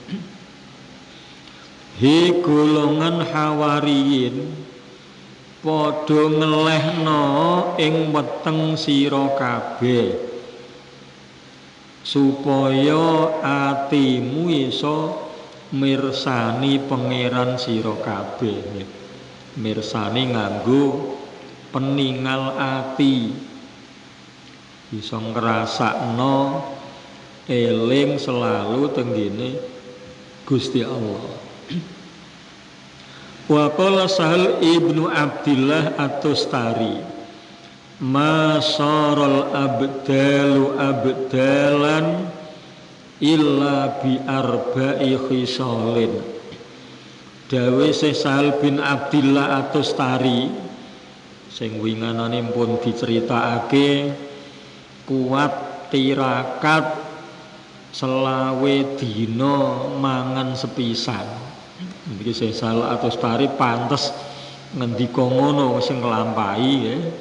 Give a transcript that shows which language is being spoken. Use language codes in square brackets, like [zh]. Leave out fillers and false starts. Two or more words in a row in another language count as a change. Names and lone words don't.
[jv] He golongan hawariyin padha ngelehno ing weteng sira kabeh supaya atimu iso mirsani pangeran sira kabeh. Mirsani nganggo peningal ati, bisa ngrasakno eling selalu tenggene Gusti Allah. [ar] وقال سهل بن عبد الله التستري ما صار الأبدال أبدالا إلا بأربع خصال. [jv] Dawe Sahal bin Abdillah at-Tustari sing winganane pun diceritakake kuat tirakat selawe dina mangan sepisan. Iki Sahal at-Tustari pantes ngendika ngono sing nglampahi ya.